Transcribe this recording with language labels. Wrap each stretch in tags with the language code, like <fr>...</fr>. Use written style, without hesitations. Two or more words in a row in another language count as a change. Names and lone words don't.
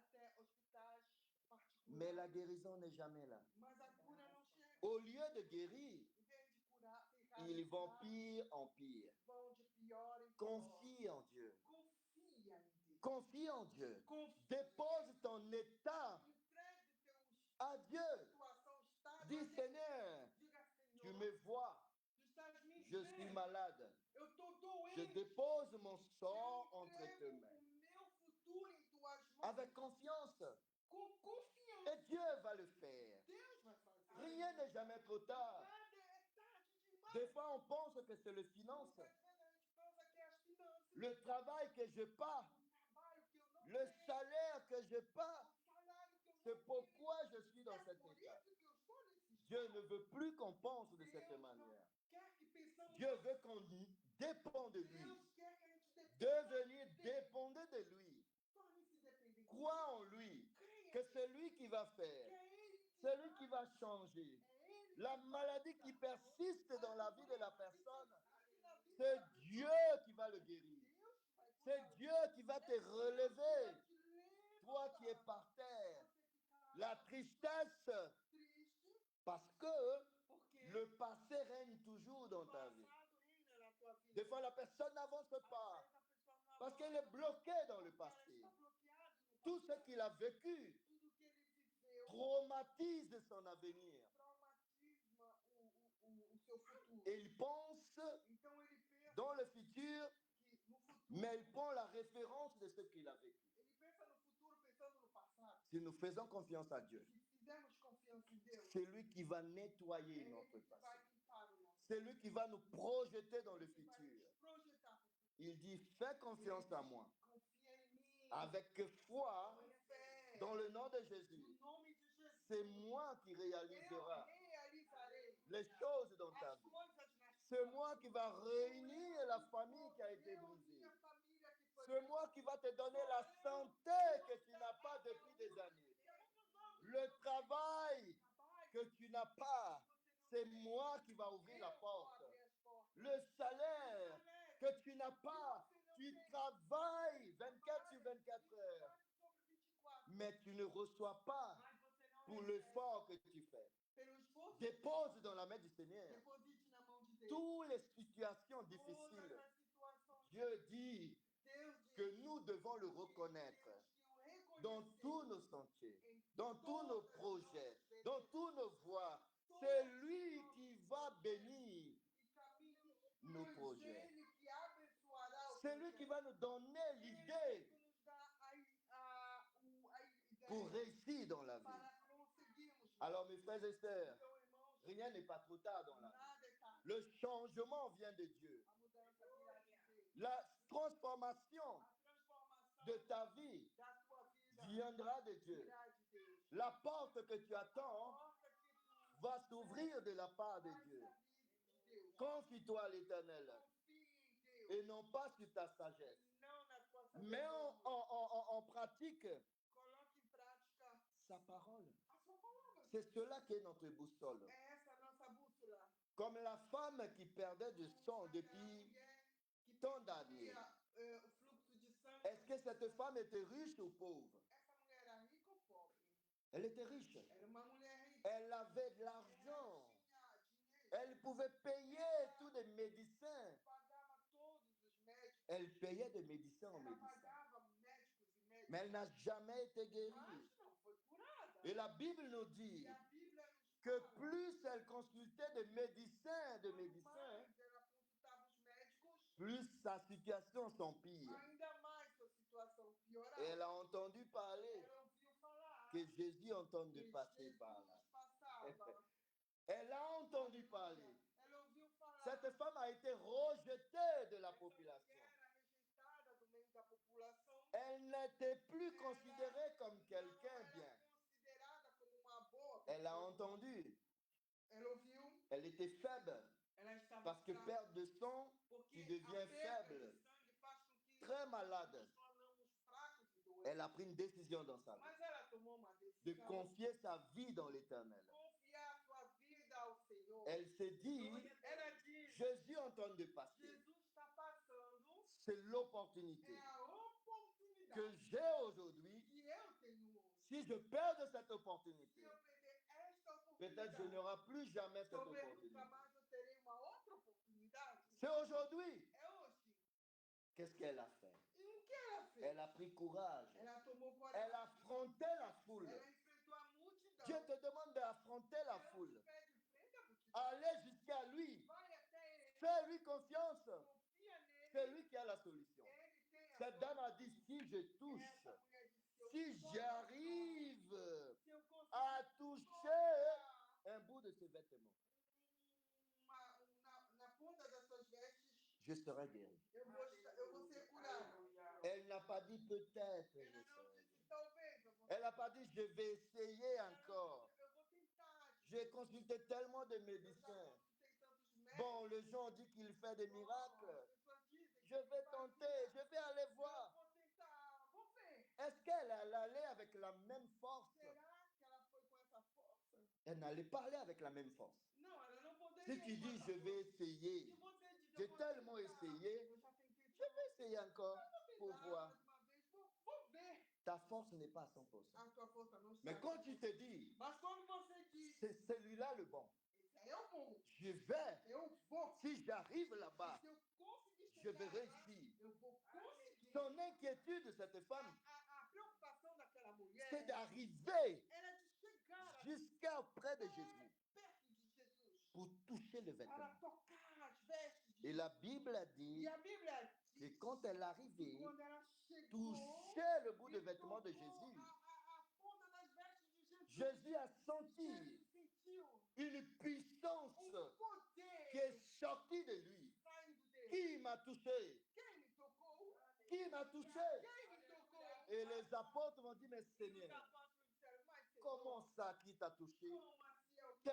<fr>Mais la guérison n'est jamais là. Au lieu de guérir, ils vont pire en pire. Confie en Dieu. Confie en Dieu. Confie. Dépose ton état</fr> <pt>Entregue teu</pt> <fr>à Dieu.</fr> <pt>situação, estado.</pt> <fr>Dis, Seigneur,</fr> <pt>Diga,</pt> <fr>tu</fr> <pt>Senhor,</pt> <fr>me vois,</fr> <pt>tu estás me</pt> <fr>je</fr> <pt>vendo.</pt> <fr>suis malade.</fr> <pt>Eu estou</pt> <fr>Je</fr> <pt>doente.</pt> <fr>dépose mon sort</fr> <pt>Eu</pt> <fr>entre tes</fr> <pt>entrego</pt> <fr>mains.</fr> <pt>o meu futuro em tuas mãos.</pt> <fr>Avec confiance.</fr> <pt>Com confiança.</pt> <fr>Et Dieu va le faire.</fr> <pt>Deus vai fazer.</pt> <fr>Rien n'est jamais trop tard.</fr> <pt>Nada é tarde demais.</pt> <fr>Des fois, on pense que c'est les finances,</fr> <pt>Muitas vezes a gente pensa que é as finanças.</pt> <fr>le travail que je pas,</fr> <pt>O trabalho que eu não</pt> <fr>le</fr> <pt>tenho.</pt> <fr>salaire que je pas.</fr> <pt>O salário que eu não</pt> <fr>C'est</fr> <pt>tenho.</pt> <fr>pourquoi je suis dans</fr> <pt>É</pt> <fr>cet</fr> <pt>por</pt> <fr>état.</fr> <pt>isso que eu estou nesse estado.</pt> <fr>Dieu ne veut plus qu'on pense de cette</fr> <pt>Deus</pt> <fr>manière.</fr> <pt>não quer que pensamos</pt> <fr>Dieu</fr> <pt>assim.</pt> <fr>veut qu'on dépend de lui.</fr> <pt>Deus quer que a gente</pt> <fr>Devenir dépendant de lui.</fr> <pt>torne-se dependente.</pt> <fr>Crois en lui.</fr> <pt>Creia</pt> <fr>Que c'est lui qui va</fr> <pt>que</pt> <fr>faire.</fr> <pt>é Ele que</pt> <fr>C'est lui qui va changer.</fr> <pt>é Ele</pt> <fr>La</fr> <pt>que</pt> <fr>maladie qui persiste dans la vie de la personne,</fr> <pt>na vida</pt> <fr>c'est</fr> <pt>da</pt> <fr>Dieu qui va le guérir.</fr> <pt>Deus vai</pt> <fr>C'est</fr> <pt>curar.</pt> <fr>Dieu qui va te relever.</fr> <pt>Vai te</pt> <fr>Toi qui es</fr> <pt>levantar.</pt> <fr>par terre.</fr> <pt>Você que</pt> <fr>La</fr> <pt>tá</pt> <fr>tristesse,</fr> <pt>triste</pt> <fr>parce que</fr> <pt>porque</pt> <fr>le passé règne toujours dans</fr> <pt>o</pt> <fr>ta vie.</fr> <pt>passado reina na tua vida.</pt> <fr>Des fois, la personne n'avance</fr> <pt>Às</pt> <fr>pas</fr> <pt>vezes a pessoa não</pt> <fr>parce</fr> <pt>avança</pt> <fr>qu'elle est bloquée dans le</fr> <pt>porque ela</pt> <fr>passé.</fr> <pt>está bloqueada no</pt> <fr>Tout ce</fr> <pt>passado.</pt> <fr>qu'il a vécu</fr> <pt>Tudo que ele viveu</pt> <fr>traumatise son avenir.</fr> <pt>traumatisma o seu futuro.</pt> <fr>Et il pense</fr> <pt>Então ele pensa</pt> <fr>dans le futur,</fr> <pt>que no futuro,</pt> <fr>mais il prend la référence de ce qu'il a vécu.</fr> <pt>ele pensa no futuro pensando no passado.</pt> <fr>Si nous faisons confiance à Dieu,</fr> <pt>Se fizermos confiança em Deus,</pt> <fr>c'est lui qui va nettoyer</fr> <pt>é Ele</pt> <fr>notre</fr> <pt>que vai</pt> <fr>passé.</fr> <pt>limpar o nosso.</pt> <fr>C'est lui qui va nous projeter dans le</fr> <pt>Ele vai</pt> <fr>futur.</fr> <pt>nos projetar para o futuro.</pt> <fr>Il dit, fais confiance à moi.</fr> <pt>Confia em mim.</pt> <fr>Avec foi,</fr> <pt>Com fé.</pt> <fr>dans le nom de Jésus,</fr> <pt>No nome de Jesus.</pt> <fr>c'est moi qui</fr> <pt>Eu</pt> <fr>réalisera</fr> <pt>realizarei</pt> <fr>les choses dans ta</fr> <pt>as</pt> <fr>vie.</fr> <pt>coisas nas</pt> <fr>C'est moi qui va réunir la famille qui a été brisée. C'est moi qui va te donner la santé que tu n'as pas depuis des années. Le travail que tu n'as pas, c'est moi qui va ouvrir la porte. Le salaire que tu n'as pas, tu travailles 24 sur 24 heures, mais tu ne reçois pas pour l'effort que tu fais. Dépose dans la main du Seigneur</fr> <pt>Deposite na mão de Deus.</pt> <fr>toutes les situations</fr> <pt>Todas</pt> <fr>difficiles.</fr> <pt>as situações.</pt> <fr>Dieu dit</fr> <pt>Deus</pt> <fr>que</fr> <pt>diz</pt> <fr>nous devons le reconnaître</fr> <pt>que o</pt> <fr>dans</fr> <pt>reconhecer</pt> <fr>tous nos sentiers,</fr> <pt>em</pt> <fr>dans tous nos</fr> <pt>todas as</pt> <fr>projets,</fr> <pt>nossas</pt> <fr>dans</fr> <pt>vidas,</pt> <fr>tous nos voies.</fr> <pt>todas</pt> <fr>C'est</fr> <pt>as</pt> <fr>lui</fr> <pt>nossas</pt> <fr>qui va bénir</fr> <pt>e caminhos,</pt> <fr>nos</fr> <pt>pois</pt> <fr>projets.</fr> <pt>Ele que abençoará o</pt> <fr>C'est lui qui va nous donner l'idée</fr> <pt>Ele que nos dá a ideia</pt> <fr>pour réussir dans la vie.</fr> <pt>para conseguirmos.</pt> <fr>Alors mes frères et sœurs,</fr> <pt>Então, irmãos,</pt> <fr>rien n'est pas trop tard dans la vie.</fr> <pt>nada é tarde.</pt> <fr>Le changement vient de Dieu.</fr> <pt>A mudança virá de Deus.</pt> <fr>La transformation</fr> <pt>A transformação</pt> <fr>de ta vie</fr> <pt>da tua vida</pt> <fr>viendra de Dieu.</fr> <pt>virá de Deus.</pt> <fr>La porte que tu</fr> <pt>A</pt> <fr>attends</fr> <pt>porta que tu</pt> <fr>va s'ouvrir de la part de</fr> <pt>vai se</pt> <fr>Dieu.</fr> <pt>abrir de Deus.</pt> <fr>Confie-toi à l'Éternel</fr> <pt>Confie em Deus.</pt> <fr>et non pas sur ta sagesse.</fr> <pt>Não na tua</pt> <fr>Mets</fr> <pt>sabedoria.</pt> <fr>en pratique</fr> <pt>Coloque em prática</pt> <fr>sa parole.</fr> <pt>a sua palavra.</pt> <fr>C'est cela qui est notre boussole.</fr> <pt>É essa a nossa bússola.</pt> <fr>Comme la femme qui perdait du sang</fr> <pt>Aquela</pt> <fr>depuis</fr> <pt>mulher que</pt> <fr>tant d'années.</fr> <pt>perdia, o fluxo de sangue.</pt> <fr>Est-ce que cette femme était riche ou pauvre?</fr> <pt>Essa mulher era rica ou pobre?</pt> <fr>Elle était riche.</fr> <pt>Era uma mulher rica.</pt> <fr>Elle avait de</fr> <pt>Ela</pt> <fr>l'argent.</fr> <pt>tinha dinheiro.</pt> <fr>Elle pouvait payer tous les médecins.</fr> <pt>Pagava todos os médicos.</pt> <fr>Elle payait de médecin en</fr> <pt>Ela</pt> <fr>médecin.</fr> <pt>pagava médicos e médicos.</pt> <fr>Mais elle n'a jamais été guérie.</fr> <pt>Mas não foi curada.</pt> <fr>Et la Bible nous dit</fr> <pt>E a Bíblia nos</pt> <fr>que</fr> <pt>fala,</pt> <fr>plus elle consultait des médecins,</fr> <pt>quanto mais ela consultava os médicos,</pt> <fr>plus sa situation s'empire.</fr> <pt>ainda mais sua situação piorava.</pt> <fr>Et elle a entendu parler</fr> <pt>Ela ouviu falar</pt> <fr>que Jésus entend de</fr> <pt>que</pt> <fr>passer</fr> <pt>Jesus</pt> <fr>par là.</fr> <pt>passava.</pt> <fr>Elle a entendu parler.</fr> <pt>Ela ouviu falar</pt> <fr>Cette femme a été rejetée de la</fr> <pt>essa</pt> <fr>population.</fr> <pt>mulher era rejeitada do meio da população.</pt> <fr>Elle n'était plus considérée comme quelqu'un</fr> <pt>Não</pt> <fr>bien.</fr> <pt>era considerada como uma boa</pt> <fr>Elle a</fr> <pt>pessoa.</pt> <fr>entendu.</fr> <pt>Ela ouviu,</pt> <fr>Elle était faible.</fr> <pt>ela estava</pt> <fr>Parce que</fr> <pt>fraca,</pt> <fr>perte de sang,</fr> <pt>porque</pt> <fr>tu deviens</fr> <pt>a perda</pt> <fr>faible,</fr> <pt>de sangue faz com que</pt> <fr>très malade.</fr> <pt>nos tornamos fracos e doentes.</pt> <fr>Elle a pris une décision dans sa vie</fr> <pt>Mas ela tomou uma</pt> <fr>de</fr> <pt>decisão</pt> <fr>confier sa vie dans l'Éternel.</fr> <pt>confiar sua vida ao Senhor.</pt> <fr>Elle s'est dit,</fr> <pt>Ela diz,</pt> <fr>Jésus en train de passer.</fr> <pt>Jesus está passando,</pt> <fr>C'est l'opportunité</fr> <pt>é a oportunidade</pt> <fr>que j'ai aujourd'hui.</fr> <pt>que eu tenho hoje.</pt> <fr>Si je perds cette</fr> <pt>Se</pt> <fr>opportunité,</fr> <pt>eu perder esta</pt> <fr>peut-être je</fr> <pt>oportunidade,</pt> <fr>n'aurai plus jamais cette</fr> <pt>talvez nunca</pt> <fr>opportunité.</fr> <pt>mais eu terei uma outra oportunidade.</pt> <fr>C'est aujourd'hui.</fr> <pt>É hoje.</pt> <fr>Qu'est-ce qu'elle a fait?</fr> <pt>E o que ela fez?</pt> <fr>Elle a pris courage.</fr> <pt>Ela tomou</pt> <fr>Elle</fr> <pt>coragem.</pt> <fr>a affronté la foule.</fr> <pt>Ela enfrentou a multidão.</pt> <fr>Dieu te demande d'affronter la</fr> <pt>Ela te</pt> <fr>foule.</fr> <pt>pede, enfrenta a multidão.</pt> <fr>Aller jusqu'à lui.</fr> <pt>Vai até ele.</pt> <fr>Fais-lui confiance.</fr> <pt>Confia nele.</pt> <fr>C'est lui qui a la solution.</fr> <pt>Ele tem a</pt> <fr>Cette dame a dit, si je touche,</fr> <pt>Essa mulher disse,</pt> <fr>si j'arrive</fr> <pt>se eu conseguir</pt> <fr>à toucher un bout de ses vêtements,</fr> <pt>na ponta das suas vestes,</pt> <fr>je serai guéri.</fr> <pt>eu vou ser curado.</pt> <fr>Elle n'a pas dit peut-être je</fr> <pt>Ela não</pt> <fr>serai guéri.</fr> <pt>disse talvez, eu vou</pt> <fr>Elle n'a pas dit je vais essayer</fr> <pt>Ela não</pt> <fr>encore.</fr> <pt>disse, eu vou tentar.</pt> <fr>J'ai consulté tellement de</fr> <pt>Eu já</pt> <fr>médecins.</fr> <pt>consultei tantos médicos.</pt> <fr>Bon, les gens ont dit qu'il fait des</fr> <pt>As</pt> <fr>miracles.</fr> <pt>pessoas dizem que</pt> <fr>Je vais</fr> <pt>faz</pt> <fr>tenter,</fr> <pt>milagre.</pt> <fr>je vais aller</fr> <pt>Eu</pt> <fr>voir.</fr> <pt>vou tentar, vou ver.</pt> <fr>Est-ce qu'elle allait avec la même force?</fr> <pt>Será que ela foi com essa força?</pt> <fr>Elle n'allait pas aller avec la même force.</fr> <pt>Não, ela não poderia.</pt> <fr>Si tu</fr> <pt>ir com</pt> <fr>dis</fr> <pt>essa</pt> <fr>je vais</fr> <pt>força.</pt> <fr>essayer,</fr> <pt>Se você diz,</pt> <fr>j'ai</fr> <pt>eu vou</pt> <fr>tellement</fr> <pt>tentar,</pt> <fr>essayé,</fr> <pt>eu já tentei</pt> <fr>je vais essayer encore pour</fr> <pt>tentar</pt> <fr>voir.</fr> <pt>mais uma vez, vou ver.</pt> <fr>Ta force n'est pas à 100%.</fr> <pt>A tua força não está.</pt> <fr>Mais quand tu te dis,</fr> <pt>Mas quando você diz,</pt> <fr>c'est celui-là le bon,</fr> <pt>esse é o bom,</pt> <fr>je vais,</fr> <pt>eu vou.</pt> <fr>si j'arrive là-bas,</fr> <pt>Se eu conseguir</pt> <fr>je vais</fr> <pt>chegar lá,</pt> <fr>réussir.</fr> <pt>eu vou conseguir.</pt> <fr>Son inquiétude de cette femme,</fr> <pt>A preocupação daquela mulher</pt> <fr>c'est d'arriver</fr> <pt>era de chegar</pt> <fr>jusqu'à auprès de Jésus</fr> <pt>perto de Jesus</pt> <fr>pour toucher le</fr> <pt>para</pt> <fr>vêtement.</fr> <pt>tocar as vestes de</pt> <fr>Et</fr> <pt>Jesus.</pt> <fr>la Bible a dit</fr> <pt>E a Bíblia</pt> <fr>que</fr> <pt>diz</pt> <fr>quand elle</fr> <pt>que</pt> <fr>arrivait,</fr> <pt>quando ela chegou</pt> <fr>touchait le bout de</fr> <pt>e</pt> <fr>vêtement de</fr> <pt>tocou</pt> <fr>Jésus,</fr> <pt>a ponta das vestes de Jesus,</pt> <fr>Jésus a</fr> <pt>ele</pt> <fr>senti</fr> <pt>sentiu</pt> <fr>une puissance</fr> <pt>poder</pt> <fr>qui est sortie de lui.</fr> <pt>saindo dele.</pt> <fr>Qui m'a touché?</fr> <pt>Quem me tocou?</pt> <fr>Qui m'a touché?</fr> <pt>Quem me tocou?</pt> <fr>Et les apôtres m'ont dit, mais</fr> <pt>E os</pt> <fr>Seigneur,</fr> <pt>apóstolos disseram, mas Senhor,</pt> <fr>comment ça qui t'a touché?</fr> <pt>como assim é o que</pt>